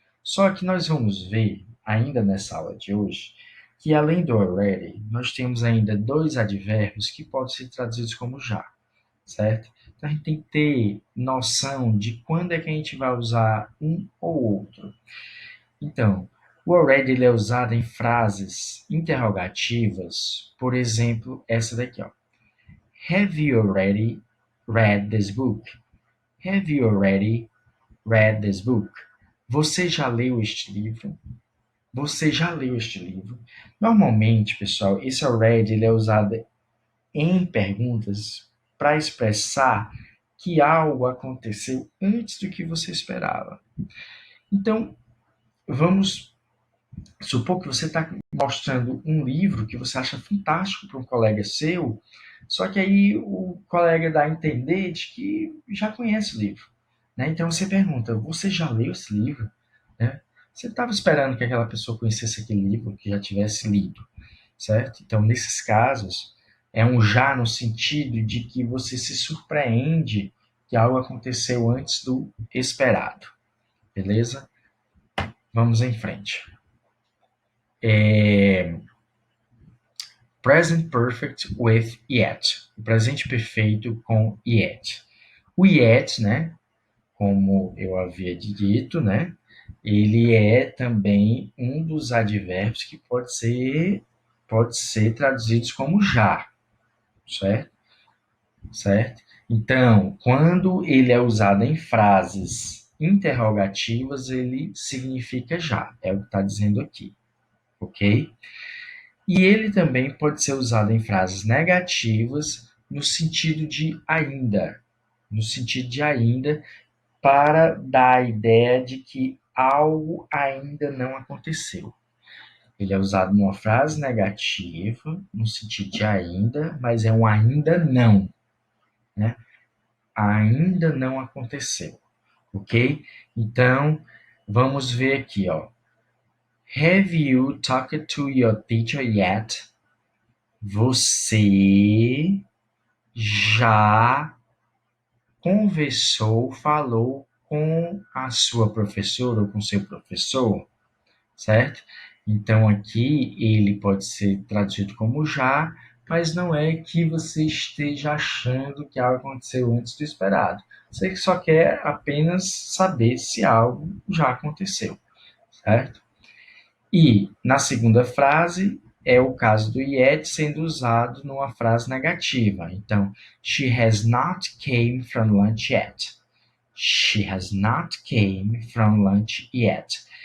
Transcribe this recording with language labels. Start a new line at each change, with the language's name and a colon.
Portuguese: Só que nós vamos ver, ainda nessa aula de hoje, que além do already, nós temos ainda dois advérbios que podem ser traduzidos como já, certo? Então a gente tem que ter noção de quando é que a gente vai usar um ou outro. Então, o already ele é usado em frases interrogativas, por exemplo, essa daqui, ó.
English: Have you already read this book? Have you already read this book?
Portuguese: Você já leu este livro? Você já leu este livro? Normalmente, pessoal, esse already ele é usado em perguntas para expressar que algo aconteceu antes do que você esperava. Então, vamos supor que você está mostrando um livro que você acha fantástico para um colega seu, só que aí o colega dá a entender de que já conhece o livro. Né? Então você pergunta, você já leu esse livro? Né? Você estava esperando que aquela pessoa conhecesse aquele livro, que já tivesse lido, certo? Então, nesses casos, é um já no sentido de que você se surpreende que algo aconteceu antes do esperado, beleza? Vamos em frente.
English: Present perfect with yet.
Portuguese: O presente perfeito com yet. O yet, né, como eu havia dito, né, ele é também um dos advérbios que pode ser traduzidos como já, certo? Certo? Então, quando ele é usado em frases interrogativas, ele significa já, é o que está dizendo aqui, ok? E ele também pode ser usado em frases negativas no sentido de ainda, no sentido de ainda, para dar a ideia de que algo ainda não aconteceu. Ele é usado numa frase negativa, no sentido de ainda, mas é um ainda não, né? Ainda não aconteceu, ok? Então, vamos ver aqui, ó.
English: Have you talked to your teacher yet?
Portuguese: Você já conversou, falou com a sua professora ou com seu professor, certo? Então aqui ele pode ser traduzido como já, mas não é que você esteja achando que algo aconteceu antes do esperado. Você só quer apenas saber se algo já aconteceu, certo? E na segunda frase é o caso do yet sendo usado numa frase negativa.
English: Então, she has not came from lunch yet. She has not came from lunch yet.